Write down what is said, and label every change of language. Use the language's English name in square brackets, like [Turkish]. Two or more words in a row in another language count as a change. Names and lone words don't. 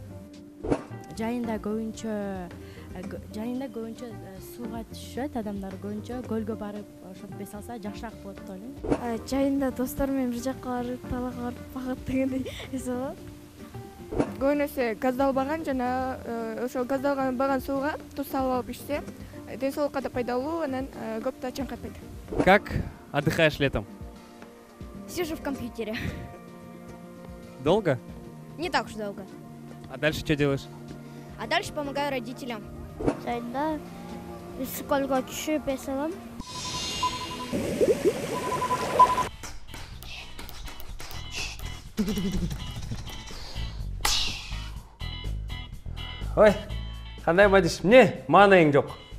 [Kyrgyz] Жайында көбүнчө сууга түшөт адамдар, көбүнчө көлгө барып ошентип эс алса жакшыраак болот деп ойлойм. Жайында достор менен бир жакка барып, талакка барып багат дегендей эс алат. Көбүнесе газдалбаган жана ошо газдалбаган сууга туз салып алып ичсе, ден соолукка да пайдалуу, анан көп да чаңкатпайт. [Russian] Как отдыхаешь летом? Сижу в компьютере. Долго? Не так уж долго. А дальше что делаешь? А дальше помогаю родителям. [Kyrgyz] Жайында скөлгө түшүп эс алам. Ой, кандай мадиш, эмне маанайың жок?